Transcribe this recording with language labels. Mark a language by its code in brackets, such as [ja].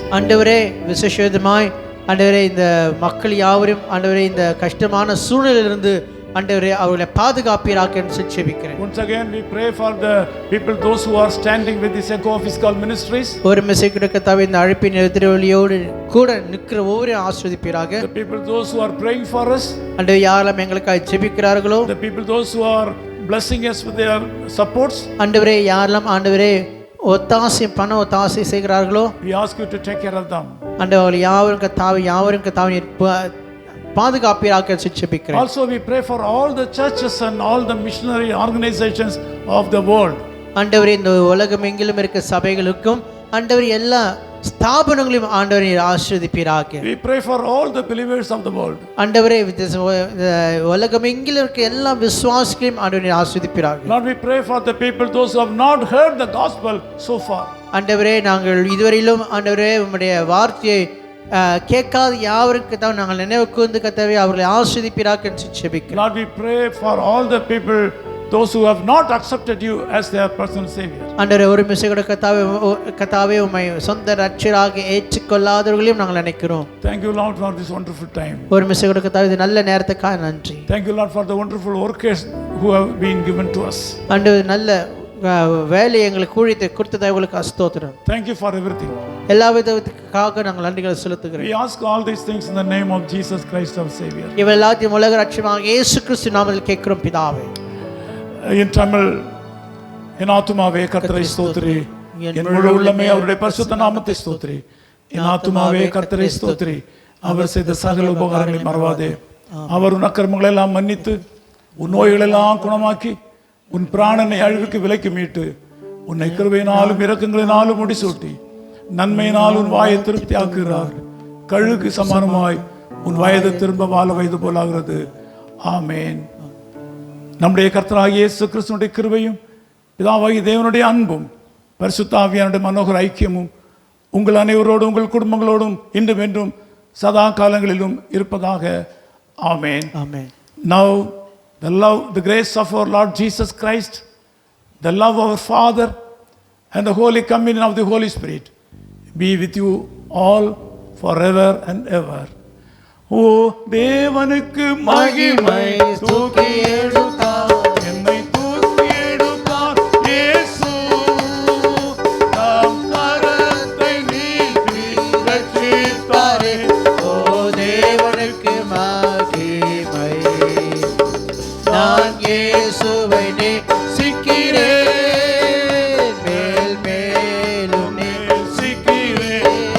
[ta] ஆண்டவரே விசேஷமாய் ஆண்டவரே இந்த மக்கள் யாவரும் ஆண்டவரே இந்த கஷ்டமான சூழ்நிலையிலிருந்து ஆண்டவரே அவர்களை பாதுகாப்பீராக என்று ஜெபிக்கிறேன். [en] Once again, we pray for the people, those who are standing with this Echo Physical Ministries. [ta] ஒரு மெசேஜ் கர்த்தாவே இந்த அழைப்பின் எதிரொலியோடு கூட நிற்கிற ஒவ்வொரு ஆசீர்வதிப்பீராக. [en] The people, those who are praying for us. [ta] ஆண்டவரே யாரெல்லாம் எங்களுக்காக ஜெபிக்கிறார்களோ, [en] The people, those who are blessing us with their supports. [ta] ஆண்டவரே யாரெல்லாம் ஆண்டவரே பண ஒத்தாசை செய்கிறார்களோ, [en] We ask you to take care of them. [ta] ஆண்டவரே யாவரும் கர்த்தாவே பாதுகாப்பீராக ஜெபிக்கிறேன். [en] Also, we pray for all the churches and all the missionary organizations of the world. [ta] ஆண்டவரே இந்த உலகம் எங்கிலும் இருக்க சபைகளுக்கும் ஆண்டவரே எல்லா ஸ்தாபனங்களையும் ஆண்டவரே ஆசீர்வதிப்பீராக. [en] We pray for all the believers of the world. [ta] ஆண்டவரே உலகம் எங்கிலும் இருக்க எல்லா விசுவாசிகளையும் ஆண்டவரே ஆசீர்வதிப்பீராக. [en] Lord, we pray for the people, those who have not heard the gospel so far. [ta] ஆண்டவரே நாங்கள் இதுவரையிலும் ஆண்டவரே உம்முடைய வார்த்தையை கேட்காத யாவருக்கு தான் நாங்கள் நினைவு கூர்ந்து கர்த்தாவே அவர்களை ஆசீர்வதிப்பீராக என்று ஜெபிக்கிறோம். [en] Lord, we pray for all the people, those who have not accepted you as their personal savior. [ta] ஆண்டவரே ஒரு மெசேஜோட கர்த்தாவே உம்மை சொந்த இரட்சகராக ஏற்றுக்கொள்ளாதவர்களையும் நாங்கள் நினைக்கிறோம். [en] Thank you, Lord, for this wonderful time. [ta] ஒரு மெசேஜோட கர்த்தாவே இந்த நல்ல நேரத்துக்காக நன்றி. [en] Thank you, Lord, for the wonderful workers who have been given to us. [ta] ஆண்டவரே நல்ல வேலையை எங்களுக்கு ஊழியத்தை கொடுத்ததை உங்களுக்கு ஸ்தோத்திரம். [en] Thank you for everything. [ta] எல்லா விதத்துக்காக நாங்கள் நன்றிகளை செலுத்துகிறோம். [en] We ask all these things in the name of Jesus Christ our Savior. [ta] இவை எல்லாத்தையும் உலக இரட்சகராக இயேசு கிறிஸ்து நாமத்தில் கேட்கிறோம் பிதாவே. [en] In Tamil, [ta] என் ஆத்துமாவே கர்த்தரை ஸ்தோத்திரி, என் முழு உள்ளமே அவருடைய பரிசுத்த நாமத்தை ஸ்தோத்திரி. என் ஆத்துமாவே கர்த்தரை ஸ்தோத்திரி, அவர் செய்த சகல உபகாரங்களை மறவாதே. அவர் உன் அக்கிரமங்களை எல்லாம் மன்னித்து, உன் நோய்களை எல்லாம் குணமாக்கி, உன் பிராணனை அழிவுக்கு விலைக்கு மீட்டு, உன்னை கிருபையினாலும் இரக்கங்களினாலும் முடிசூட்டி, நன்மையினால் உன் வாயை திருப்தி ஆக்குகிறார். கழுகு சமானமாய் உன் வயது திரும்ப வாழ வயது போலாகிறது. ஆமேன். நம்முடைய கர்த்தராகிய இயேசு கிறிஸ்துவினுடைய கிருபையும் பிதாவாகிய தேவனுடைய அன்பும் பரிசுத்த ஆவியானுடைய மனோகர ஐக்கியமும் உங்கள் அனைவரோடும் உங்கள் குடும்பங்களோடும் இன்றும் என்றும் சதா காலங்களிலும் இருப்பதாக. ஆமேன். ஆமென். [en] Now the grace of our Lord Jesus Christ, the love of our Father, and the holy communion of the Holy Spirit be with you all forever and ever. [ta] ஓ தேவனுக்கு மகிமை, தூக்கி எடுத்தார் என்னை, தூக்கி எடுத்தார் இயேசு, தம் கரத்தை நீட்டி ரட்சித்தாரே. ஓ தேவனுக்கு மகிமை, நான் இயேசுவை நேசிக்கிறேன், மேல் மேலும் நேசிக்கிறேன்.